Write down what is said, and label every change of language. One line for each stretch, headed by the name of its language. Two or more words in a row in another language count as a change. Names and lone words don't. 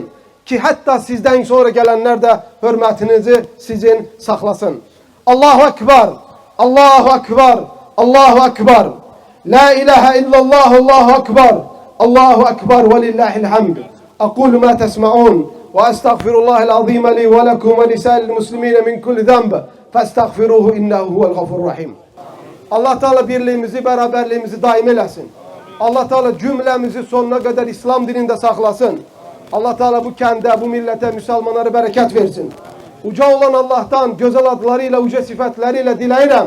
Turkish: Ki hatta sizden sonra gelenler de hürmetinizi sizin saklasın.
Arabic: الله أكبر، الله أكبر، الله أكبر. لا إله إلا الله، الله أكبر، الله أكبر ولله الحمد. أقول ما تسمعون وأستغفر الله العظيم لي ولكم ولسائر المسلمين من كل ذنب. فاستغفروه إنه هو الغفور الرحيم.
Turkish: Allah Teala birliğimizi, beraberliğimizi daim eylesin. Allah Teala cümlemizi sonuna kadar İslam dininde saklasın. Allah Teala bu kende, bu millete, Müslümanlara bereket versin.
Azerbaijani: Uca olan Allah'tan güzel adlarıyla, uca sıfatleriyle dileyirəm.